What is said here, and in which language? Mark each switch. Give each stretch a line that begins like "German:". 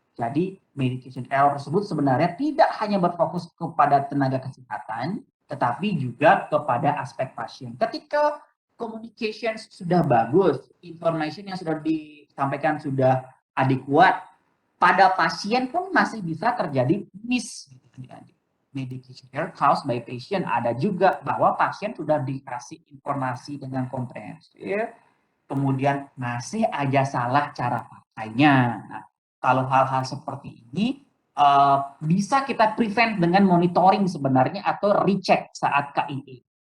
Indonesian: Jadi medication error tersebut sebenarnya tidak hanya berfokus kepada tenaga kesehatan, tetapi juga kepada aspek pasien. Ketika communication sudah bagus, information yang sudah disampaikan sudah adekuat, pada pasien pun masih bisa terjadi miss.
English: Medication error caused by patient.
Indonesian: Ada juga bahwa pasien sudah dikasih informasi dengan komprehensif, kemudian masih aja salah cara pakainya. Nah, kalau hal-hal seperti ini bisa kita prevent dengan monitoring sebenarnya atau recheck saat KIE.